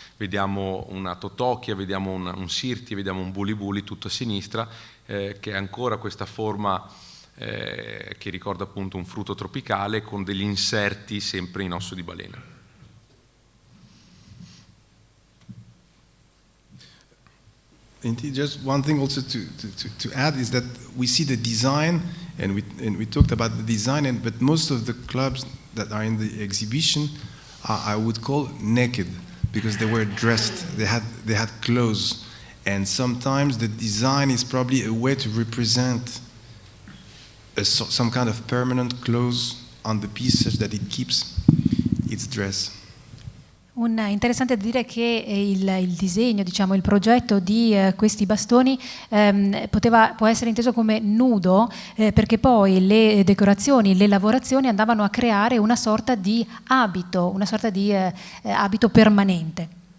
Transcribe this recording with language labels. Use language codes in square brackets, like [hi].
[it] Vediamo una totochia, vediamo un sirti, vediamo un bulibuli tutto a sinistra, che ha ancora questa forma che ricorda appunto un frutto tropicale con degli inserti sempre in osso di balena. [en] Indeed, just one thing also to add is that we see the design, and we talked about the design, but most of the clubs that are in the exhibition are, I would call, naked, because they were dressed, they had clothes, and sometimes the design is probably a way to represent some kind of permanent clothes on the piece such that it keeps its dress. [it] Interessante dire che il disegno, diciamo, il progetto di questi bastoni può essere inteso come nudo, perché poi le decorazioni, le lavorazioni andavano a creare una sorta di abito permanente.